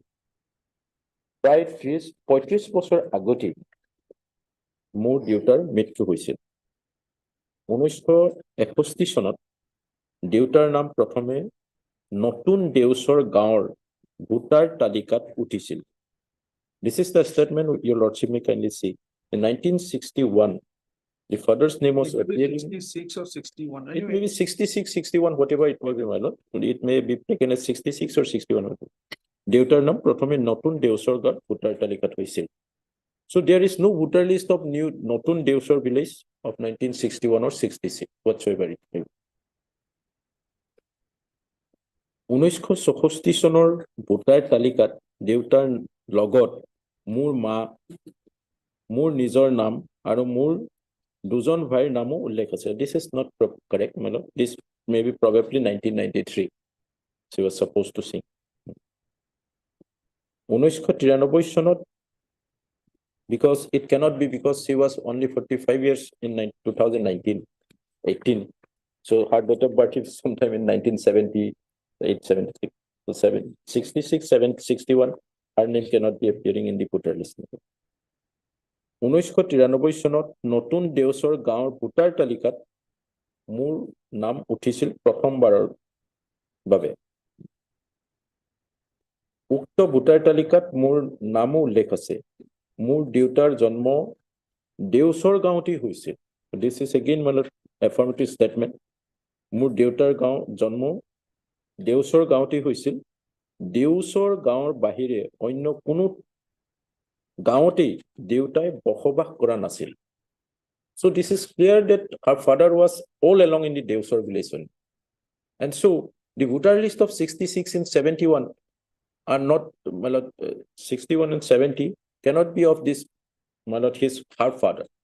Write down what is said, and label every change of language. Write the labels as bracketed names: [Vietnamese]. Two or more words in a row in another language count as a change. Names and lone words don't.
[Assamese] প্ৰায় 35 বছৰ আগতে মোৰ দেউতাৰ মৃত্যু হৈছিল 1961 চনত দেউতাৰ নাম প্ৰথমে নতুন দেউচৰ গাঁৱৰ ভোটাৰ তালিকাত উঠিছিল [English] This is the statement your lordship may kindly see in 1961 the father's name was appearing 66 or 61. it may be 66 61 whatever it may be my lord it may be taken as 66 or 61 [Assamese] দেউতাৰ নাম প্ৰথমে নতুন দেউচৰ গাঁৱত ভোটাৰ তালিকাত হৈছিল [English] So there is no voter list of new Notun Deusor village of 1961 or 66 whatsoever it may be. [Assamese] 1964 চনৰ ভোটাৰ তালিকাত দেউতাৰ লগত মোৰ মা মোৰ নিজৰ নাম আৰু মোৰ দুজন ভাইৰ নামো উল্লেখ আছে [English] This is not correct my lord this may be probably 1993 she was supposed to sing [Assamese] 1993 চনত because it cannot be because she was only 45 years in 2019 18 so her date of birth is sometime in 1978 76 so 66 61 her name cannot be appearing in the voter list 1993 চনত নতুন দেউচৰ গাঁৱৰ ভোটাৰ তালিকাত মোৰ নাম উঠিছিল প্ৰথমবাৰৰ বাবে উক্ত ভোটাৰ তালিকাত মোৰ নামো উল্লেখ আছে মোৰ দেউতাৰ জন্ম দেউচৰ গাঁৱতে হৈছিল [English] This is again one affirmative statement [Assamese] মোৰ দেউতাৰ গাঁও জন্ম দেউচৰ গাঁৱতে হৈছিল দেউচৰ গাঁৱৰ বাহিৰে অন্য কোনো গাঁৱতে দেউতাই বসবাস কৰা নাছিল [English] So this is clear that her father was all along in the Deusor village and so the voter list of 66 and 71 are not 61 and 70 cannot be of this her father.